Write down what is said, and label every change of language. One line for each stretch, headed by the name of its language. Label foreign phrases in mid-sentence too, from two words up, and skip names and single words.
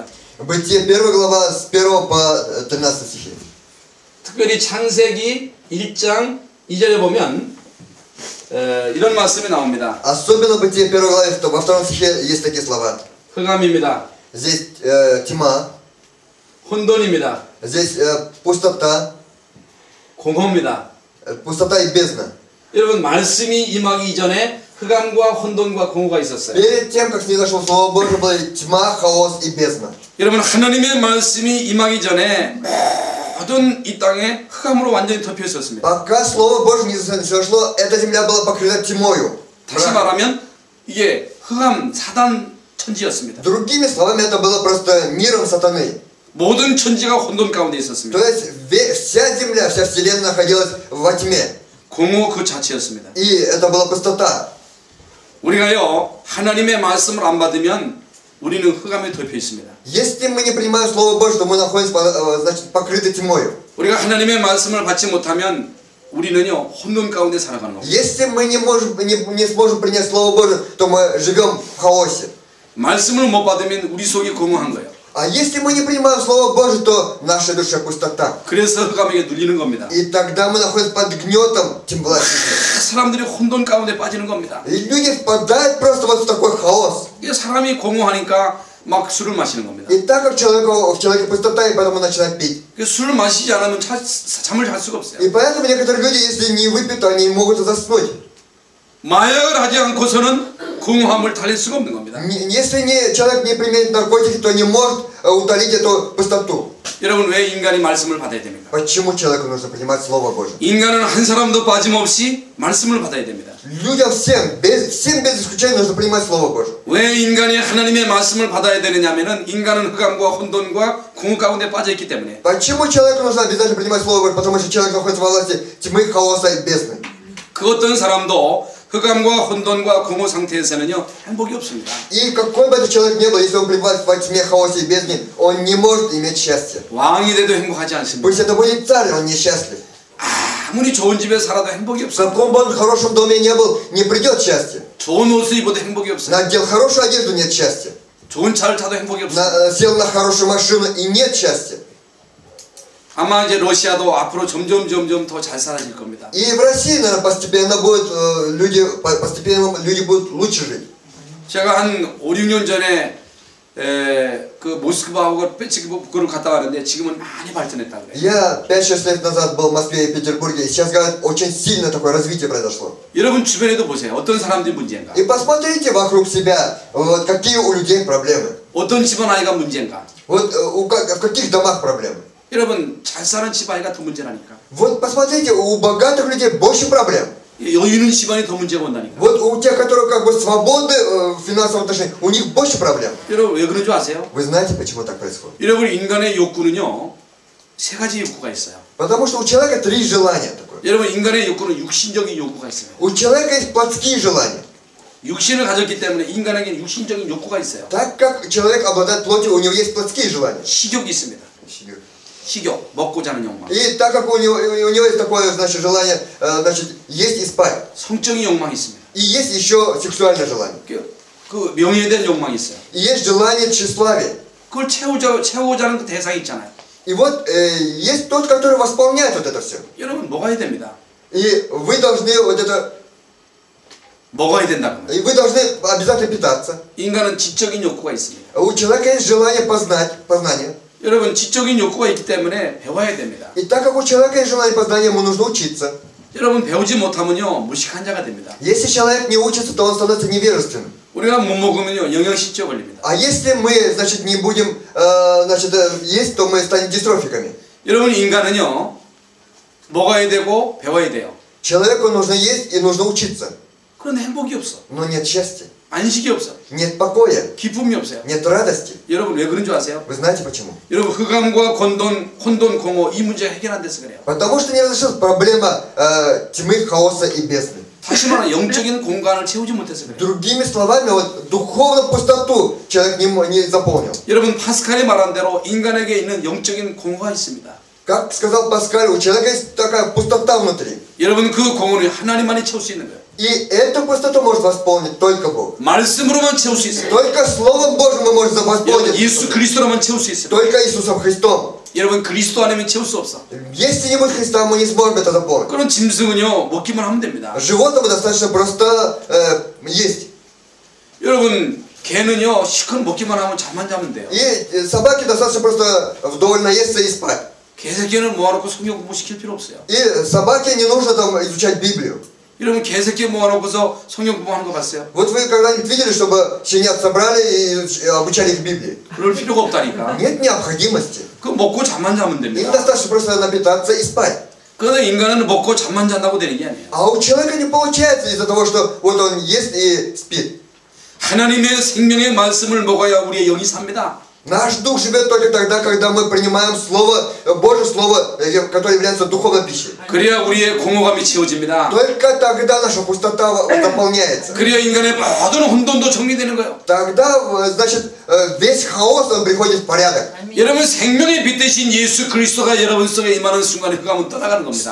Russian: Бытие 1 глава с 1 по 13 стихи.
Korean: 특별히 창세기 1장 2절에 보면 이런 말씀이 나옵니다.
Russian: Особенно Бытие 1 главе, во 2 стихе есть такие слова.
Korean: 흑암입니다.
Russian: Здесь тьма,
Korean: 혼돈입니다.
Russian: здесь пустота,
Korean: 공허입니다.
Russian: пустота и бездна.
Korean: 여러분 말씀이 임하기 이전에 흑암과 혼돈과 공허가 있었어요.
Russian: Перед тем, как снизошло Слово Божье, была тьма, хаос и бездна.
Korean: 여러분 하나님의 말씀이 임하기 전에 모든 이 땅에 흑암으로 완전히 덮여 있었습니다.
Russian: Пока Слово Божье не снизошло, эта земля была покрыта тьмою.
Korean: 다시 말하면 이게 흑암 사단 천지였습니다.
Russian: Другими словами, это было просто миром сатаны.
Korean: 모든 천지가 혼돈 가운데 있었습니다.
Russian: То есть вся земля, вся вселенная находилась во тьме.
Korean: 공허 그 자체였습니다.
Russian: И это была пустота.
Korean: 우리가요 하나님의 말씀을 안 받으면 우리는 흑암에 덮여 있습니다.
Russian: Если мы не принимаем Слово Божье, то мы находимся, значит, покрыты тьмою.
Korean: 우리가 하나님의 말씀을 받지 못하면 우리는요 혼돈 가운데 살아가는 겁니다.
Russian: Если мы не сможем принять Слово Божье, то мы живем в хаосе.
Korean: 말씀을 못 받으면 우리 속이 공허한 거예요.
Russian: А если мы не принимаем Слово Божие, то в нашей душе пустота.
Korean: 그래서 흑암에게 눌리는 겁니다.
Russian: И тогда мы находимся под гнетом темноты.
Korean: 사람들이 혼돈 가운데 빠지는 겁니다.
Russian: И люди впадают просто вот в такой хаос.
Korean: 이게 사람이 공허하니까 막 술을 마시는 겁니다.
Russian: И так как в человеке пустота, и поэтому начинают пить.
Korean: 술을 마시지 않으면 잠을 잘 수가 없어요.
Russian: И поэтому некоторые люди, если не выпьют, они не могут заснуть.
Korean: 마약을 하지 않고서는 공허함을 달랠 수가 없는 겁니다.
Russian: Если человек не применит наркотики, то не может утолить эту пустоту.
Korean: 여러분 왜 인간이 말씀을 받아야 됩니까?
Russian: Почему человеку нужно принимать Слово Божие?
Korean: 인간은 한 사람도 빠짐없이 말씀을 받아야 됩니다.
Russian: Людям всем без исключения нужно принимать Слово Божие.
Korean: 왜 인간이 하나님의 말씀을 받아야 되느냐면은 인간은 흑암과 혼돈과 공허 가운데 빠져 있기 때문에.
Russian: Почему человеку нужно обязательно принимать Слово Божие? Потому что человек находится во власти тьмы, хаоса и бездны.
Korean: 그 어떤 사람도 흑암과 혼돈과 공허 상태에서는요 행복이 없습니다.
Russian: И какой бы этот человек ни был, если он пребывает во тьме, хаосе и бездне, он не может иметь счастья.
Korean: 왕이 돼도 행복하지 않습니다.
Russian: Пусть это будет царь, он несчастлив.
Korean: 아무리 좋은 집에 살아도 행복이
Russian: В
Korean: 없어요.
Russian: каком бы он хорошем доме не был, не придет счастье.
Korean: 좋은 옷을 입어도 행복이 없어요.
Russian: Надел хорошую одежду, нет счастья.
Korean: 좋은 차를 타도 행복이 없어요.
Russian: Сел на хорошую машину и нет счастья.
Korean: 아마 이제 러시아도 앞으로 점점 더 잘 살아질 겁니다.
Russian: И в России, наверное, постепенно люди будут лучше жить.
Korean: 제가 한 5, 6년 전에 그 모스크바하고 페치부크를 갔다 왔는데 지금은 많이 발전했다고 그래요.
Russian: Я 5-6 лет назад был в Москве и Петербурге, и сейчас, говорят, очень сильное такое развитие произошло.
Korean: 여러분 주변에도 보세요. 어떤 사람들이 문제인가?
Russian: И посмотрите вокруг себя, вот какие у людей проблемы.
Korean: 어떤 집안 아이가 문제인가?
Russian: Вот в каких домах проблемы.
Korean: 여러분 잘 사는 집안이가 더 문제라니까.
Russian: Вот посмотрите, у богатых людей больше проблем.
Korean: 여유 있는 집안이 더 문제가 온다니까.
Russian: Вот у тех, которые как бы свободны в финансовом отношении, у них больше проблем.
Korean: 여러분 왜 그런 줄 아세요?
Russian: Вы знаете, почему так происходит?
Korean: 여러분 인간의 욕구는요 세 가지 욕구가 있어요.
Russian: Потому что у человека 3 желания такое.
Korean: 여러분 인간의 욕구는 육신적인 욕구가 있어요.
Russian: У человека есть плотские желания.
Korean: 육신을 가졌기 때문에 인간에게 육신적인 욕구가 있어요.
Russian: Так как человек обладает плотью, у него есть плотские желания.
Korean: 식욕이 있습니다. 식욕, 먹고 자는 욕망.
Russian: И так как у него есть такое, значит, желание, значит, есть и спать.
Korean: 성적인 욕망이 있습니다.
Russian: И есть еще сексуальное желание.
Korean: 그 명예에 대한 욕망이 있어요.
Russian: И есть желание тщеславия.
Korean: 그걸 채우고자 하는 그 대상이 있잖아요.
Russian: И вот есть тот, который восполняет вот это все.
Korean: 여러분 먹어야 됩니다.
Russian: И вы должны вот это,
Korean: 먹어야 된다고.
Russian: и вы должны обязательно питаться.
Korean: 인간은 지적인 욕구가 있습니다.
Russian: У человека есть желание познание.
Korean: 여러분 지적인 욕구가 있기 때문에 배워야 됩니다.
Russian: И так как у человека есть желание познания, ему нужно учиться.
Korean: 여러분 배우지 못하면요 무식한 자가 됩니다.
Russian: Если человек не учится, то он становится невежественным.
Korean: 우리가 못 먹으면요 영양실조 걸립니다.
Russian: А если мы, значит, не будем, значит, есть, то мы станем дистрофиками.
Korean: 여러분 인간은요 먹어야 되고 배워야 돼요.
Russian: Человеку нужно есть и нужно учиться.
Korean: 그런데 행복이 없어.
Russian: Но нет счастья,
Korean: 안식이 없어.
Russian: нет покоя,
Korean: 기쁨이 없어요.
Russian: нет радости.
Korean: 여러분 왜 그런 줄 아세요?
Russian: Вы знаете почему?
Korean: 여러분 흑암과 혼돈, 공허 이 문제가 해결 안 돼서 그래요.
Russian: Потому что не разрешилась проблема тьмы, хаоса и бездны.
Korean: 다시 말하면 영적인 공간을 채우지 못해서 그래요.
Russian: Другими словами, вот духовную пустоту человек не заполнил.
Korean: 여러분 파스칼이 말한 대로 인간에게 있는 영적인 공허가 있습니다.
Russian: Как сказал Паскаль, у человека есть такая пустота внутри.
Korean: 여러분 그 공허는 하나님만이 채울 수 있는 거예요.
Russian: И эту пустоту может восполнить только Бог.
Korean: 말씀으로만 채울 수 있어요.
Russian: Только Словом Божьим мы можем
Korean: 여러분
Russian: восполнить.
Korean: 예수 그리스도로만 채울 수 있어요.
Russian: Только Иисусом Христом.
Korean: 여러분 그리스도 아니면 채울 수 없어.
Russian: Если не будет Христа, мы не сможем это заполнить.
Korean: 그런 짐승은요 먹기만 하면 됩니다.
Russian: Животному достаточно просто есть.
Korean: 여러분 개는요 시큰 먹기만 하면 잠만 자면 돼요.
Russian: И собаке достаточно просто вдоволь наесться и спать.
Korean: 개새끼는 모아놓고 성경 공부 시킬 필요 없어요.
Russian: И собаке не нужно там изучать Библию.
Korean: 여러분 개새끼 모아놓고서 성경 공부하는 거 봤어요?
Russian: Вот вы когда-нибудь видели, чтобы щенят собрали и обучали их Библии?
Korean: 그럴 필요가 없다니까.
Russian: Нет необходимости.
Korean: 그 먹고 잠만 자면
Russian: Им
Korean: 됩니다.
Russian: достаточно просто напитаться и спать.
Korean: 그런데 인간은 먹고 잠만 잔다고 되는 게 아니에요.
Russian: А у человека не получается из-за того, что вот он ест и спит.
Korean: 하나님의 생명의 말씀을 먹어야 우리의 영이 삽니다.
Russian: Наш дух живет только тогда, когда мы принимаем Слово, Божье Слово, которое является духовной пищей.
Korean: 그래야 우리의 공허감이 채워집니다.
Russian: Только тогда наша пустота заполняется.
Korean: 그래야 인간의 모든 혼돈도 정리되는 거예요.
Russian: Тогда, значит, весь хаос, он приходит в порядок.
Korean: 여러분 생명의 빛 대신 예수 그리스도가 여러분 속에 임하는 순간에 흑암은 떠나가는
Russian: С